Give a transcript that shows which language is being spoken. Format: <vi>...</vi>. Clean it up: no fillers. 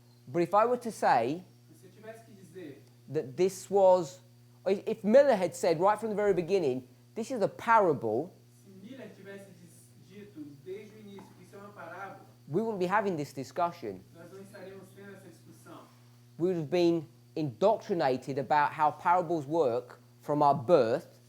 <en>But if I were to say</en> <pt>Se eu tivesse que dizer</pt> <en>that this was, if Miller had said right from the very beginning, this is a parable,</en> <pt>se Miller tivesse dito desde o início que isso é uma parábola,</pt> <en>we wouldn't be having this discussion.</en> <pt>nós não estaríamos tendo essa discussão.</pt> <en>We would have been indoctrinated about how parables work from our birth,</en>